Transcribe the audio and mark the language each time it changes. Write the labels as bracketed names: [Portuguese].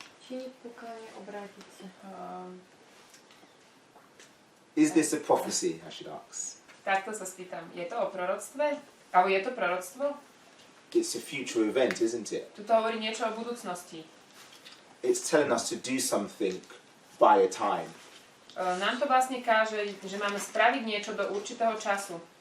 [Slovak] Činiť pokánie, obrátiť sa. [English] Is this a prophecy, I should ask? [Slovak] Takto sa spýtam. Je to o proroctve? Alebo je to proroctvo? [English] It's a future event, isn't it? [Slovak] Tu to hovorí niečo o budúcnosti. [English] It's telling us to do something by a time. [Slovak] Nám to vlastne káže, že máme spraviť niečo do určitého času.